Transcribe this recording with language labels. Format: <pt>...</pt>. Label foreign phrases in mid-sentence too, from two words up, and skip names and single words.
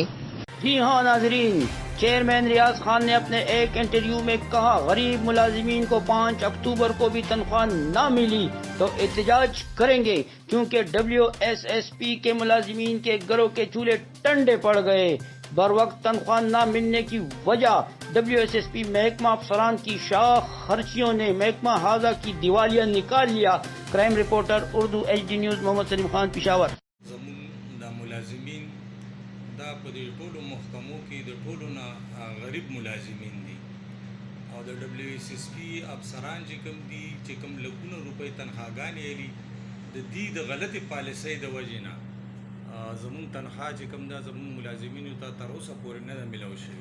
<ur>جی ہاں ناظرین، چیئرمین ریاض خان نے اپنے ایک انٹرویو میں کہا غریب ملازمین کو 5 اکتوبر کو بھی تنخواہ نہ ملی تو احتجاج کریں گے، کیونکہ WSSP کے ملازمین کے گھروں کے چولہے ٹنڈے پڑ گئے. بر وقت تنخواہ نہ ملنے کی وجہ WSSP محکمہ افسران کی شاخ خرچیوں نے محکمہ حاضہ کی دیوالیہ نکال لیا. کرائم رپورٹر اردو HD نیوز محمد سلیم خان، پشاور.</ur> <ps>زمون دا ملازمین دا په دې ټولو محکمو کې د ټولو نه غریب ملازمین دي او د WSSP افسران چې کوم دي چې کوم لکونه روپۍ تنخواهګانې لري د دې د غلطې پالیسۍ د وجې نه زمون تنخواه چې کوم دا زمون ملازمینو ته تر اوسه پورې نه ده میلاو شوي.</ps>